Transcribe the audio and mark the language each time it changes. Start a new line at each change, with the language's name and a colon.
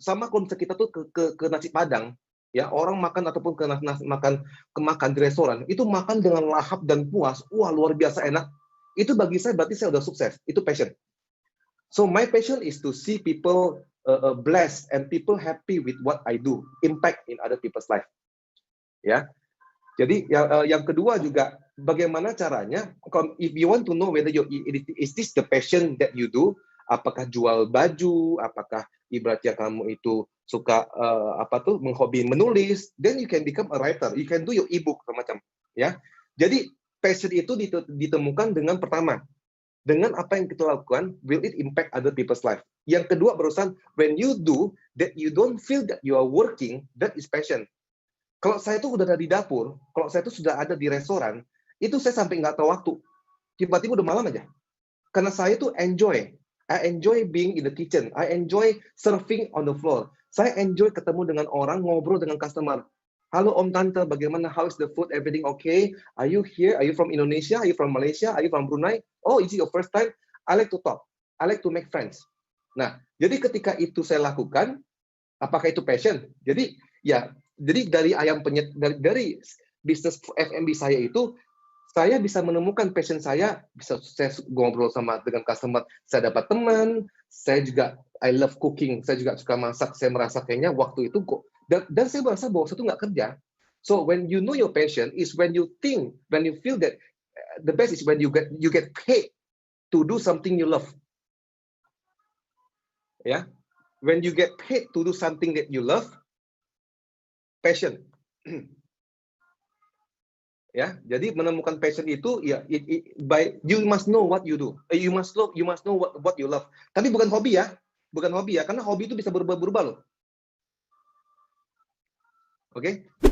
Indonesian: Sama kalau kita tuh ke nasi Padang, ya orang makan ataupun ke makan di restoran, itu makan dengan lahap dan puas. Wah, luar biasa enak. Itu bagi saya berarti saya udah sukses. Itu passion.
English: So my passion is to see people blessed and people happy with what I do, impact in other people's life. Ya.
Indonesian: Jadi yang kedua juga bagaimana caranya,
English: if you want to know whether is this the passion that you do,
Indonesian: apakah jual baju, apakah ibaratnya kamu itu suka menghobi menulis,
English: then you can become a writer, you can do your ebook
Indonesian: macam,
English: ya.
Indonesian: Jadi passion itu ditemukan dengan pertama, dengan apa yang kita lakukan,
English: will it impact other people's life.
Indonesian: Yang kedua barusan,
English: when you do that you don't feel that you are working, that is passion.
Indonesian: Kalau saya tuh udah ada di dapur, kalau saya tuh sudah ada di restoran, itu saya sampai nggak tahu waktu. Tiba-tiba udah malam aja. Karena saya tuh enjoy.
English: I enjoy being in the kitchen. I enjoy surfing on the floor.
Indonesian: Saya enjoy ketemu dengan orang, ngobrol dengan customer. Halo Om Tante, bagaimana?
English: How is the food? Everything okay? Are you here? Are you from Indonesia? Are you from Malaysia? Are you from Brunei? Oh, is it your first time? I like to talk. I like to make friends.
Indonesian: Nah, jadi ketika itu saya lakukan, apakah itu passion? Jadi dari ayam penyet, dari bisnis F&B saya itu, saya bisa menemukan passion saya, bisa saya ngobrol dengan customer, saya dapat teman, saya juga
English: I love cooking,
Indonesian: saya juga suka masak, saya merasa kayaknya waktu itu kok dan saya merasa bahwa saya itu nggak kerja.
English: So when you know your passion is when you feel that the best is when you get paid to do something you love. Ya, when you get paid to do something that you love, passion.
Indonesian: Ya, jadi menemukan passion itu ya
English: you must know what you do. You must know what you love.
Indonesian: Tapi bukan hobi ya, karena hobi itu bisa berubah-ubah loh. Oke?